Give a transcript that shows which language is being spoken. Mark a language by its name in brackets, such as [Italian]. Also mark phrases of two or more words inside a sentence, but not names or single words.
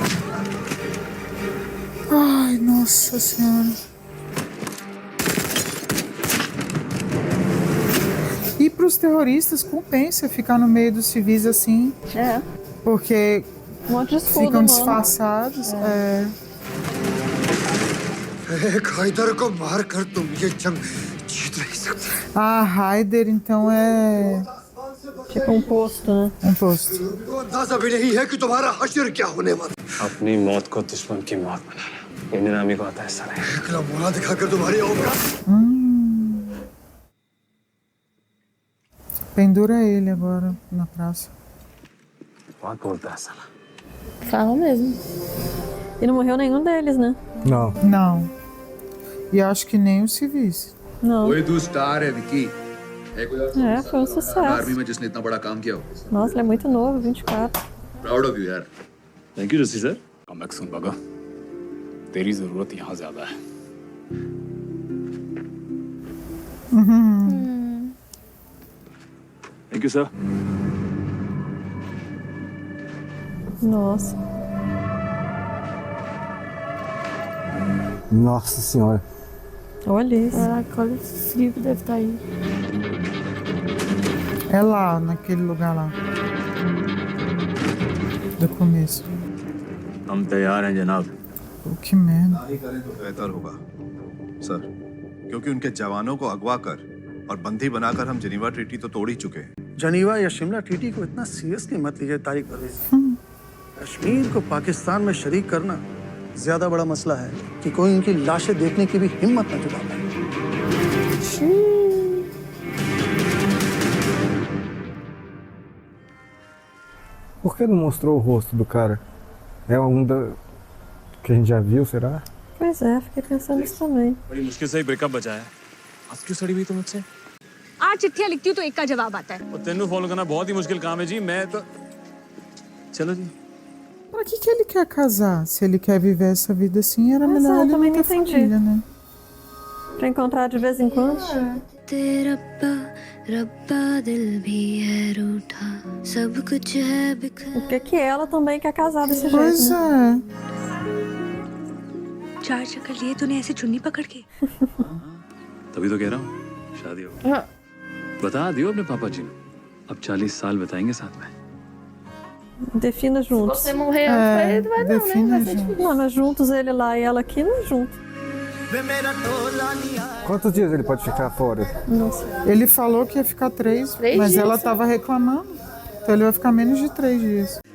[Portuguese] Ai, nossa senhora. E para os terroristas compensa ficar no meio dos civis assim. Porque um monte de escudo, ficam mano. disfarçados. [Hindi] एक हैदर को मारकर तुम ये जंग जीत नहीं सकते। [Portuguese] A Raider, então, é... Tipo um posto, né? Um posto. [Hindi] तुमको अंदाजा भी नहीं है कि तुम्हारा हश्र क्या होने वाला। अपनी मौत को दुश्मन की मौत बनाना ये नीलामी को आता है साला। एक लम्हा दिखाकर तुम्हारी औकात। [Portuguese] Pendura ele agora na praça. [Hindi] बहुत बोलता है साला। [Portuguese] Fala mesmo. E não morreu nenhum deles, né? Não. Não. E acho que nem os civis. Não. [Hindi] वही तू स्टार है विकी। [Portuguese] É, foi um sucesso. [Hindi] आर्मी में जिसने इतना बड़ा काम किया हो। [Portuguese] Nossa, ele é muito novo, 24. [English] proud of you यार। thank you Jassi sir. [Hindi] कम सुन बगा तेरी जरूरत यहाँ ज्यादा है। [English] thank you sir. [Portuguese] Nossa. Nossa senhora. Olha isso. Caraca, olha o frio que deve estar aí. É lá, naquele lugar lá. Do começo. [Hindi] हम तैयार हैं जनाब। [Portuguese] Que merda. [Hindi] नहीं करें तो बेहतर होगा सर, क्योंकि उनके जवानों को अगवा कर और बंदी बनाकर हम जिनीवा ट्रीटी तो तोड़ ही चुके हैं। जनीवा या शिमला ट्रीटी को इतना सीरियसली मत लीजिए तारिक परवेज। कश्मीर को पाकिस्तान में शरीक करना ज्यादा बड़ा मसला है कि कोई इनकी लाशें देखने की भी हिम्मत न जुटा पाए। [Portuguese] que não mostrou o rosto do cara? É um que a gente já viu, será? Pois é, fiquei pensando nisso também. [Hindi] बड़ी मुश्किल से ही ब्रेकअप बचा है आज क्यों सड़ी हुई तुम मुझसे आज चिट्ठियां लिखती हूँ तो एक का जवाब आता है और तेनू फॉलो करना बहुत ही मुश्किल काम है जी मैं तो चलो जी [Portuguese] Pra que ele quer casar? Se ele quer viver essa vida assim, era melhor ele também não não ter entendi. família, né? Pra encontrar de vez em quando. O que ela também quer casar desse jeito, Pois né? é. [Hindi] 4 चक्कर लिए तूने ऐसे चुन्नी पकड़ के तभी तो कह रहा हूँ शादी हो बता दियो अपने पापा जी को अब 40 साल बताएंगे साथ में [Portuguese] Defina juntos. Você morrer antes, vai não, né? Vai ser difícil. Não, mas juntos ele lá e ela aqui, não é junto. Quantos dias ele pode ficar fora? Não sei. Ele falou que ia ficar 3, mas dias, ela sim. tava reclamando. Então ele vai ficar menos de 3 dias.